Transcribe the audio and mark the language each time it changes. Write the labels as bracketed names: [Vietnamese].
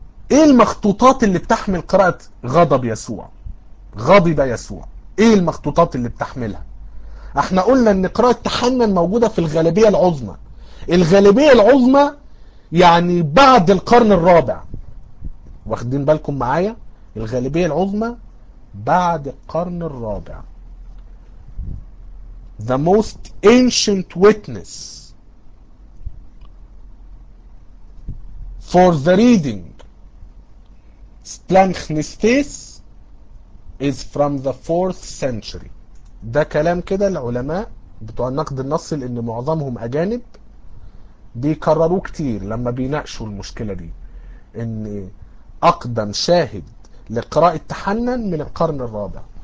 [Arabic] ايه المخطوطات اللي بتحمل قراءة غضب يسوع، غضب يسوع؟ ايه المخطوطات اللي بتحملها؟ احنا قلنا ان قراءة تحنن موجودة في الغالبية العظمى. الغالبية العظمى يعني بعد القرن الرابع، واخدين بالكم معايا؟ الغالبية العظمى بعد القرن الرابع. [English] The most ancient witness for the reading Splanchnistes is from the 4th century. [Arabic] ده كلام كده العلماء بتوع النقد النصي، لان معظمهم اجانب، بيكرروا كتير لما بيناقشوا المشكلة دي، ان اقدم شاهد لقراءة تحنن من القرن الرابع.